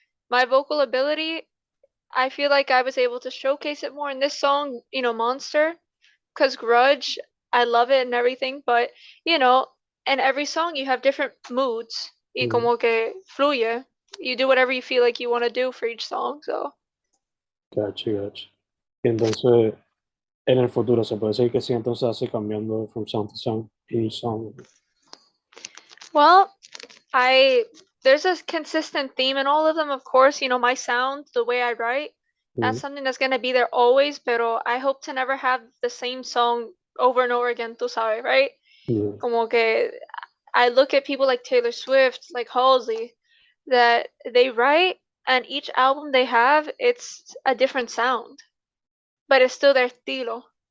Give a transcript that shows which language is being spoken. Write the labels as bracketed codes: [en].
[en] My vocal ability, I feel like I was able to showcase it more in this song, Monster, because Grudge, I love it and everything, but in every song you have different moods. Y Mm, [es] como que fluye. [en] You do whatever you feel like you want to do for each song, so. gotcha, gotcha. [es] Y entonces, en el futuro se puede decir que sí, entonces hace cambiando [en] from song to song, each song. Well, I there's a consistent theme in all of them, of course. My sound, the way I write, that's Mm, something that's gonna be there always, [es] pero [en] I hope to never have the same song over and over again, [es] tú sabes, [en] right? mm, [es] Como que [en] I look at people like Taylor Swift, like Halsey, that they write and each album they have, it's a different sound, but it's still their estilo